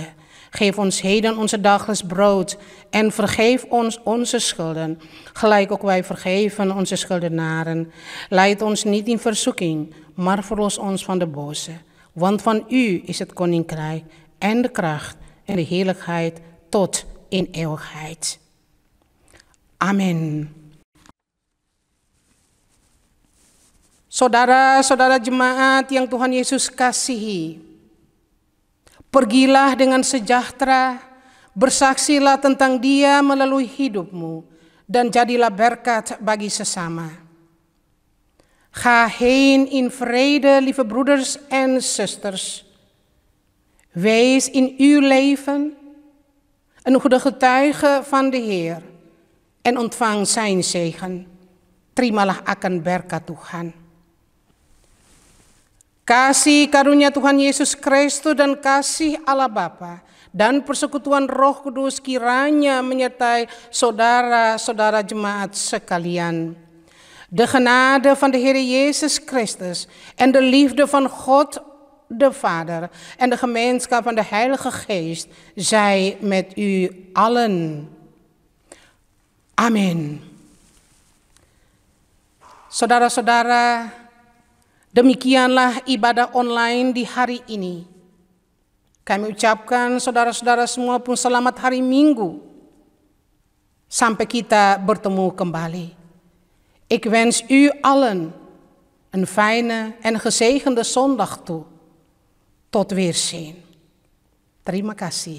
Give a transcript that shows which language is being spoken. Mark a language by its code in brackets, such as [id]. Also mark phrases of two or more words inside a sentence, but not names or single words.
[nl] Geef ons heden onze dagelijks brood en vergeef ons onze schulden, gelijk ook wij vergeven onze schuldenaren. Leid ons niet in verzoeking, maar verlos ons van de boze. Want van u is het koninkrijk en de kracht en de heerlijkheid tot in eeuwigheid. [id] Amin. Saudara-saudara jemaat yang Tuhan Yesus kasihi, pergilah dengan sejahtera, bersaksilah tentang Dia melalui hidupmu, dan jadilah berkat bagi sesama. [nl] Ga heen in vrede, lieve broeders en zusters. Wees in uw leven een goede getuige van de Heer en ontvang zijn zegen. [id] Terimalah akan berkat Tuhan. Kasih karunia Tuhan Yesus Kristus dan kasih Allah Bapa dan persekutuan Roh Kudus kiranya menyertai saudara-saudara jemaat sekalian. [nl] De genade van de Heer Jezus Christus en de liefde van God de Vader en de gemeenschap van de Heilige Geest zij met u allen. [id] Amin. Saudara-saudara, demikianlah ibadah online di hari ini. Kami ucapkan saudara-saudara semua pun selamat hari Minggu. Sampai kita bertemu kembali. [nl] Ik wens u allen een fijne en gezegende zondag toe. Tot weerzien. [id] Terima kasih.